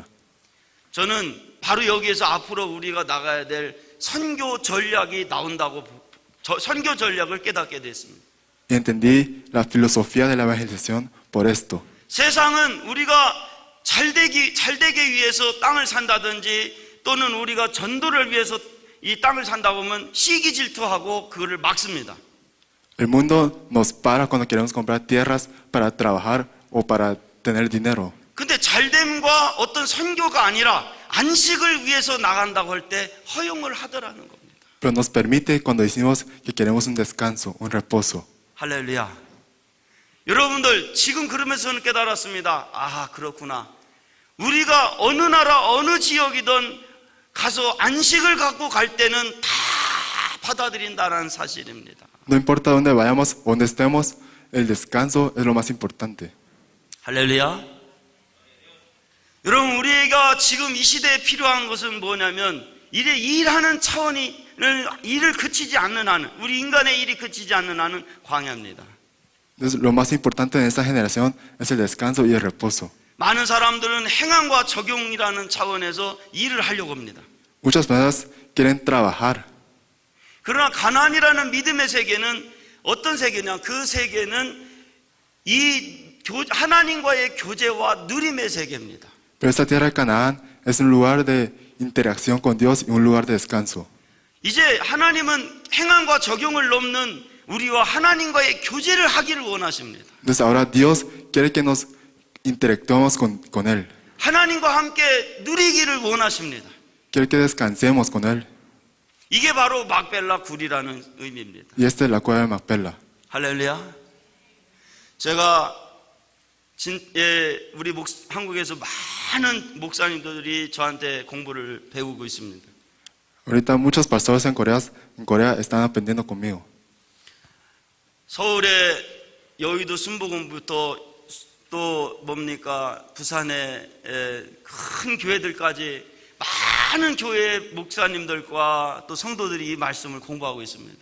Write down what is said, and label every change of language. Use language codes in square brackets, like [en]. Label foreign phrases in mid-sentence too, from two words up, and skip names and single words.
[ko] 저는 바로 여기에서 앞으로 우리가 나가야 될 선교 전략이 나온다고 선교 전략을 깨닫게 됐습니다. [es] Y entendí la filosofía de la evangelización por esto. [ko] 세상은 우리가 잘되기 위해서 땅을 산다든지 또는 우리가 전도를 위해서 이 땅을 산다 보면 시기 질투하고 그거를 막습니다. [es] El mundo nos para cuando queremos comprar tierras para trabajar o para tener dinero. [ko] 근데 잘됨과 어떤 선교가 아니라 안식을 위해서 나간다고 할 때 허용을 하더라는 겁니다. [es] Pero nos permite cuando decimos que queremos un descanso, un reposo. [ko] 할렐루야. 여러분들 지금 그러면서는 깨달았습니다. 아, 그렇구나. 우리가 어느 나라 어느 지역이든 가서 안식을 갖고 갈 때는 다 받아들인다는 사실입니다. [es] No importa dónde vayamos o donde estemos, el descanso es lo más importante. [ko] 할렐루야. 여러분, 우리가 지금 이 시대에 필요한 것은 뭐냐면 일하는 일을 그치지 않는 한은, 우리 인간의 일이 그치지 않는 한은 광야입니다. [es] Entonces, lo más importante en esta generación es el descanso y el reposo. [ko] 많은 사람들은 행함과 적용이라는 차원에서 일을 하려고 합니다. [es] Muchas personas quieren trabajar, [ko] 그러나 가나안이라는 믿음의 세계는 어떤 세계냐? 그 세계는 하나님과의 교제와 누림의 세계입니다. [es] pero esta tierra de Canaán es un lugar de interacción con Dios y un lugar de descanso. [ko] 이제 하나님은 행함과 적용을 넘는 우리와 하나님과의 교제를 하기를 원하십니다. [es] Entonces ahora Dios quiere que nos interactuemos con Él. [ko] 하나님과 함께 누리기를 원하십니다. [es] Quiere que descansemos con Él. [ko] 이게 바로 막벨라 굴이라는 의미입니다. [es] Y esta es la cueva de Macpela. [ko] 할렐루야. 제가 우리 한국에서 많은 목사님들이 저한테 공부를 배우고 있습니다. [es] Ahorita muchos pastores en Corea están aprendiendo conmigo. [ko] 서울의 여의도 순복음부터 또 뭡니까 부산의 큰 교회들까지 많은 교회 목사님들과 또 성도들이 이 말씀을 공부하고 있습니다.